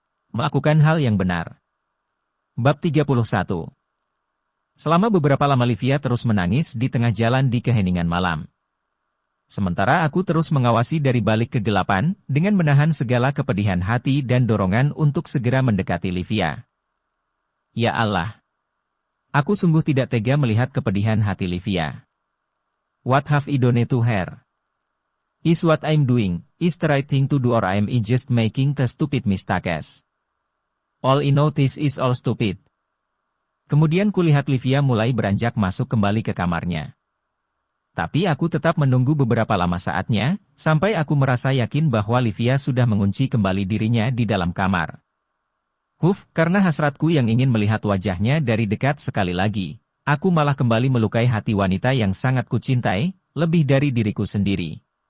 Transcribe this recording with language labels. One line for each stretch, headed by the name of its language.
Indonesian: Melakukan hal yang benar. Bab 31. Selama beberapa lama Livia terus menangis di tengah jalan di keheningan malam. Sementara aku terus mengawasi dari balik kegelapan, dengan menahan segala kepedihan hati dan dorongan untuk segera mendekati Livia. Ya Allah! Aku sungguh tidak tega melihat kepedihan hati Livia.
English: What have I done to her? Is what I'm doing, is the right thing to do or I'm just making the stupid mistakes? All I notice is all stupid.
Indonesian: Kemudian kulihat Livia mulai beranjak masuk kembali ke kamarnya. Tapi aku tetap menunggu beberapa lama saatnya, sampai aku merasa yakin bahwa Livia sudah mengunci kembali dirinya di dalam kamar. Karena hasratku yang ingin melihat wajahnya dari dekat sekali lagi, aku malah kembali melukai hati wanita yang sangat kucintai, lebih dari diriku sendiri.